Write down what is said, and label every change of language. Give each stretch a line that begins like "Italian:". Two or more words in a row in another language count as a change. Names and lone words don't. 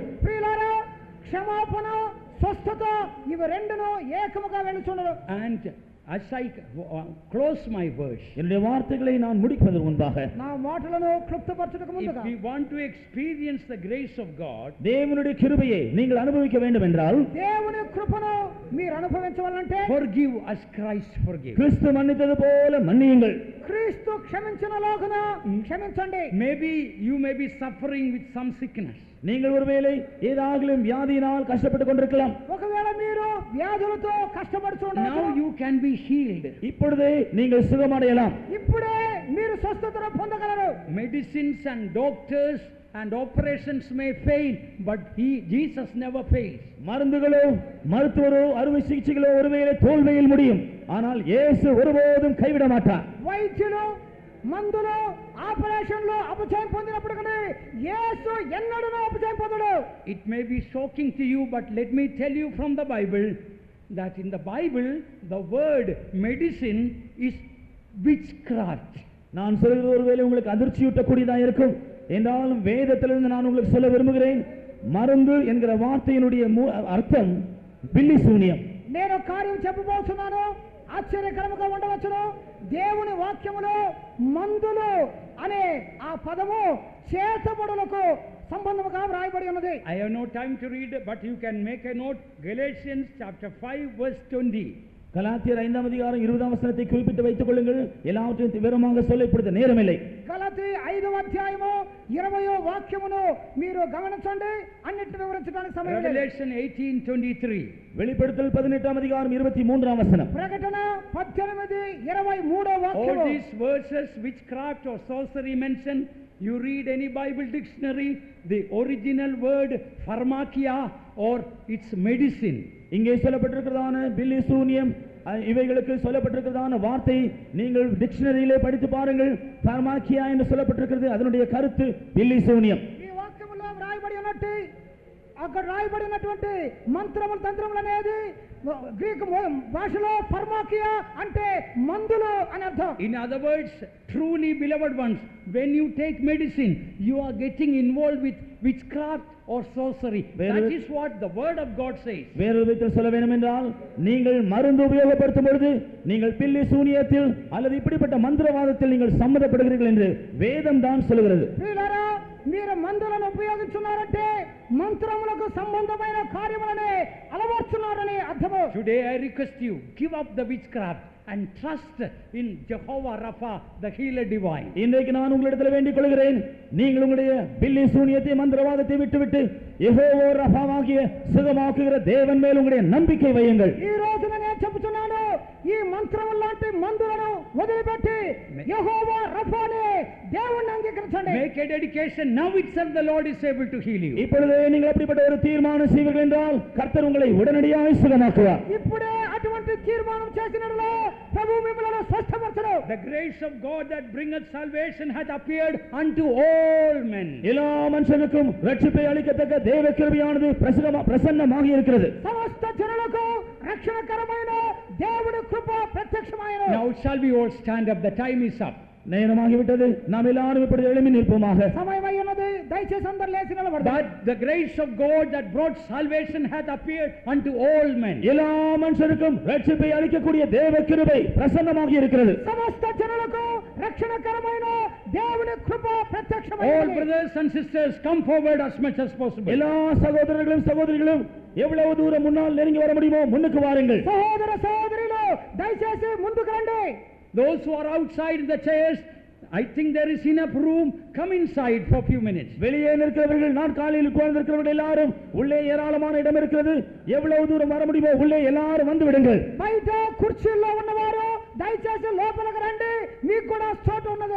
Telugu: ప్రియులారా, క్షమాపణ, స్వస్థత ఇవి రెండును ఏకముగా వెళుచున్నవి.
English: And as I close my words,
Tamil: என்னுடைய வார்த்தைகளை நான் முடிப்பதற்கு முன்பாக
Telugu: నా మాటలను క్లుప్తపరచుటకు
English: if
Telugu: ముందుగా
English: we want to experience the grace of God,
Tamil: தேவனுடைய கிருபையை நீங்கள் அனுபவிக்க வேண்டும் என்றால்
Telugu: దేవుని కృపను మీరు అనుభవించాలంటే
English: forgive as Christ forgave.
Tamil: கிறிஸ்து மன்னித்தது போல மன்னியுங்கள்.
Telugu: క్రీస్తు క్షమించినలాగున క్షమించండి.
English: Maybe you may be suffering with some sickness.
Tamil: நீங்கள் ஒருவேளை ஏதாகிலும் வியாதியினால் கஷ்டப்பட்டுக் கொண்டிருக்கலாம்.
Telugu: ఒకవేళ మీరు వ్యాధులతో కష్టపడుతుండవచ్చు.
English: Now you can be healed.
Tamil: இப்பொழுதே நீங்கள் சுகமடையலாம்.
Telugu: ఇప్పుడే మీరు స్వస్థతను పొందగలరు.
English: Medicines and doctors and operations may fail, but Jesus never fails.
Tamil: மருந்துகளோ மருத்துவரோ அறுவை சிகிச்சைகளோ ஒருவேளை தோல்வியில் முடியும், ஆனால் இயேசு ஒருபோதும் கைவிட மாட்டார்.
Telugu: వైద్యులు మందులు ఆపరేషన్లు అపజయం పొందినప్పటికీ యేసు ఎన్నడూ అపజయం పొందడు.
English: It may be shocking to you, but let me tell you from the Bible that in the Bible the word medicine is witchcraft.
Tamil: நான் சொல்கிறது ஒருவேளை உங்களுக்கு அதிர்ச்சியூட்டக்கூடியதாக இருக்கும் என்றாலும் வேதத்திலிருந்து நான் உங்களுக்கு சொல்ல விரும்புகிறேன், மருந்து என்கிற வார்த்தையினுடைய அர்த்தம் பில்லி சூனியம்.
Telugu: నేను కార్యం చెప్పబోతున్నాను, ఆశ్చర్యకరముగా ఉండవచ్చును. దేవుని వాక్యములో మందులు అనే ఆ పదము చేతబడులకు సంబంధముగా వ్రాయబడి ఉన్నది.
English: I have no time to read, but you can make a note. Galatians chapter 5 verse 20.
Tamil: கலாத்தியர் 5ஆம் அதிகாரம் 20ஆம் வசனத்தை குறிப்பிட்டு வைத்துக் கொள்ளுங்கள். எல்லாவற்றையும் விவரமாக சொல்ல இப்பொழுது நேரமில்லை.
Telugu: గలతీ 5వ అధ్యాయము 20వ వాక్యమును మీరు గమనించండి, అన్నిటిని వివరించడానికి సమయం లేదు.
English: Revelation 18:23.
Tamil: வெளிப்படுத்தல் 18ஆம் அதிகாரம் 23ஆம் வசனம்.
Telugu: ప్రకటన 18:23వ
English: All
Telugu: వాక్యము.
English: these verses, witchcraft or sorcery mentioned, you read any Bible dictionary, the original word pharmakia or its medicine.
Tamil: இங்கே சொல்லப்பட்டிருக்கிறதான பில்லி சூனியம் இவைகளுக்கு சொல்லப்பட்டிருக்கிறதான வார்த்தை நீங்கள் டிக்ஷனரியிலே படித்து பாருங்கள். பார்மாக்கியா என்று சொல்லப்பட்டிருக்கிறது, அதனுடைய கருத்து பில்லி சூனியம்.
Telugu: ఈ వాక్యములో వ్రాయబడి ఉన్నట్టు అక్కడ రాయబడినటువంటి మంత్రములు తంత్రములు అనేది గ్రీకు భాషలో ఫార్మాకియా అంటే మందులు అని అర్థం.
English: In other words, truly beloved ones, when you take medicine, you are getting involved with witchcraft or sorcery. That is what the word of God says.
Tamil: வேறு விதத்தில் சொல்ல வேண்டும் என்றால், நீங்கள் மருந்து உபயோகப்படுத்தும் பொழுது நீங்கள் பில்லி சூனியத்தில் அல்லது இப்படிப்பட்ட மந்திரவாதத்தில் நீங்கள் சம்மதப்படுகிறீர்கள் என்று வேதம் தான் சொல்கிறது.
Telugu: ప్రియులారా, మీరు మందులను ఉపయోగించున్నారంటే మంత్రములకు సంబంధమైన కార్యములనే అలవర్చున్నారని అర్థము.
English: Today I request you, give up the witchcraft and trust in Jehovah Rapha, the healer divine.
Tamil: இன்றைக்கு நான் உங்களிடத்தில் வேண்டிக் கொள்கிறேன், நீங்கள் உங்களுடைய பில்லி சூனியத்தை மந்திரவாதத்தை விட்டுவிட்டு யெகோவா ரஃபாவாகிய சுகமாக்குகிற தேவன் மேல் உங்களுடைய நம்பிக்கை வையுங்கள்.
Telugu: ఈ రోజున నేను చెబుతున్నాను, ఈ మంత్రముల లాంటి మందులను వదిలిపెట్టి యెహోవా రఫానే దేవుణ్ణి అంగీకరించండి.
English: Make a dedication. Now itself the Lord is able to heal you.
Tamil: இப்பொழுதே நீங்கள் அப்படிப்பட்ட ஒரு தீர்மானம் செய்வீர்கள் என்றால் கர்த்தர் உங்களை உடனடியாக சுகமாக்குவார்.
Telugu: ఇప్పుడే అటువంటి తీర్మానం చేసినట్లే ప్రభువు మిమ్మల్ని స్వస్థపరచును.
English: The grace of God that bringeth salvation hath appeared unto all men.
Tamil: எல்லா மனுஷனுக்கும் ரட்சிப்பை அளிக்கத்தக்க தேவ கிருபையானது பிரசன்னமாகி இருக்கிறது.
Telugu: సమస్త జనులకు రక్షణకరమైన దేవుని కృప ప్రత్యక్షమైనది.
English: Now shall we all stand up? The time is up.
Tamil: நேரமாகிவிட்டது, நாம் எல்லாரும் இப்படி எழும்பி நிற்போமாக.
Telugu: సమయమై ఉన్నది, దయచేసి అందరూ లేచి నిలబడండి.
English: But the grace of God that brought salvation hath appeared unto all men.
Tamil: எல்லா மனுஷருக்கும் ரட்சிப்பை அளிக்கக்கூடிய தேவ கிருபை பிரசன்னமாகி இருக்கிறது.
Telugu: సమస్త జనులకు రక్షణకరమైన దేవుని కృప
English: All
Telugu: ప్రత్యక్షమైనది.
English: brothers and sisters, come forward as much as possible.
Tamil: எல்லா சகோதரர்களும் சகோதரிகளும் எவ்வளவு தூரம் முன்னால் நெருங்கி வர முடியுமோ முன்னுக்கு வாருங்கள்.
Telugu: సహోదర సహోదరులు దయచేసి ముందుకు రండి.
English: Those who are outside the chairs, I think there is enough room. Come inside for a few minutes.
Tamil: வெளியே நிற்கிறவர்கள், நாற்காலியில் உட்கார்ந்திருக்கிறவர்கள் எல்லாரும் உள்ளே ஏராளமான இடம் இருக்கிறது. எவ்வளவு தூரம் வர முடியுமோ உள்ளே எல்லாரும் வந்து விடுங்கள்.
Telugu: బయట కుర్చీల్లో ఉన్నవారు దయచేసి లోపలికి రండి, మీకు కూడా చోటు ఉన్నది.